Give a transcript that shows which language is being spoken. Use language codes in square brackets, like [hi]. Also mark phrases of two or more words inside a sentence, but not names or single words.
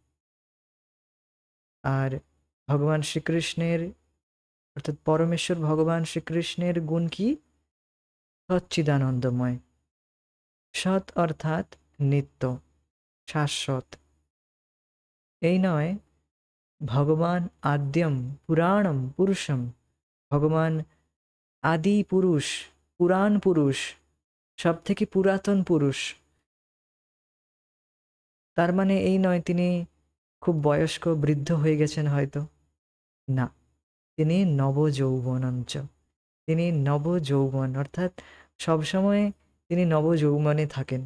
[bn] আর ভগবান শ্রীকৃষ্ণের অর্থাৎ পরমেশ্বর ভগবান শ্রীকৃষ্ণের গুণ কি? সচ্চিদানন্দময়। সৎ অর্থাৎ নিত্য, শাশ্বত। এই নয় ভগবান [sa] আদ্যম পুরাণম পুরুষম, [bn] ভগবান আদি পুরুষ, পুরাণ পুরুষ, সব থেকে পুরাতন পুরুষ। তার মানে এই নয় তিনি খুব বয়স্ক বৃদ্ধ হয়ে গেছেন হয়তো, না, তিনি নবযৌবনঞ্চ, তিনি নবযৌবন, অর্থাৎ সবসময় তিনি নবযৌবনে থাকেন।